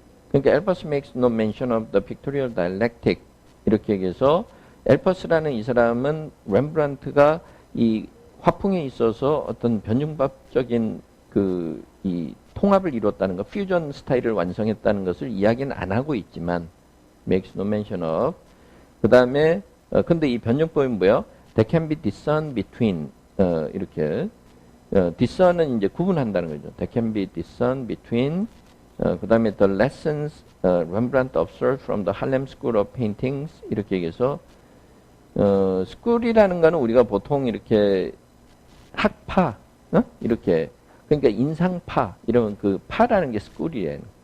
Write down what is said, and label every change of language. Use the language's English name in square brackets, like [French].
[Korean] 그러니까 [English] Elpis makes no mention of the pictorial dialectic [Korean] 이렇게 얘기해서 엘퍼스라는 이 사람은 렘브란트가 이 화풍에 있어서 어떤 변증법적인 이 통합을 이뤘다는 것, 퓨전 스타일을 완성했다는 것을 이야기는 안 하고 있지만 [English] makes no mention of. [Korean] 그 다음에 근데 이 변증법이 뭐예요? [English] That can be discerned between [Korean] 이렇게 discern은 이제 구분한다는 거죠. [English] That can be discerned between [Korean] 그 다음에 [English] the lessons Rembrandt observed from the Harlem School of Paintings [Korean] 이렇게 얘기해서 스쿨이라는 거는 우리가 보통 이렇게 학파 이렇게 그러니까 인상파 이런 그 파라는 게 스쿨이에요.